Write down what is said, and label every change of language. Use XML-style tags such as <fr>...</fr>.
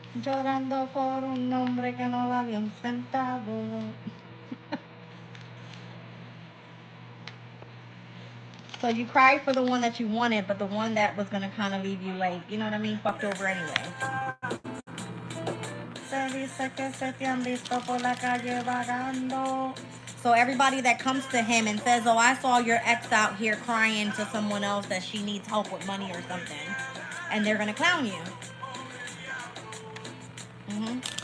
<es>Llorando por un hombre que no valía un centavo.</es> <en>So you cried for the one that you wanted, but the one that was gonna kind of leave you like, you know what I mean, fucked over anyway.</en> <es>Se dice que se te han visto por la calle vagando.</es> <en>So everybody that comes to him and says, oh, I saw your ex out here crying to someone else that she needs help with money or something, and they're gonna clown you. Mm-hmm.</en>